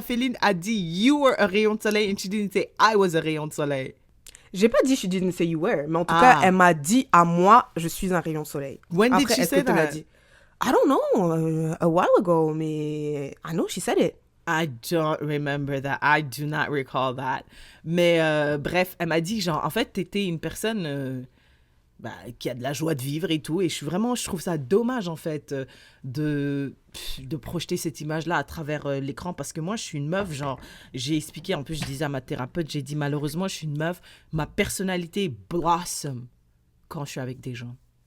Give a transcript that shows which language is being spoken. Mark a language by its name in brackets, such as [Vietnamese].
[French] Féline a dit [English] you were a [French] rayon de soleil [English] and she didn't say I was a rayon de soleil. [French] J'ai pas dit [English] she didn't say you were, [French] mais en tout cas, elle m'a dit à moi, je suis un rayon de soleil. [English] When did she say that? [French] Dit? [English] I don't know, a while ago, mais I know she said it. I don't remember that. I do not recall that. [French] Mais bref, elle m'a dit, genre, en fait, t'étais une personne qui a de la joie de vivre et tout. Et je trouve ça dommage, en fait, de projeter cette image-là à travers l'écran. Parce que moi, je suis une meuf, genre, j'ai expliqué, en plus, je disais à ma thérapeute, j'ai dit, malheureusement, je suis une meuf, ma personnalité blossom quand je suis avec des gens.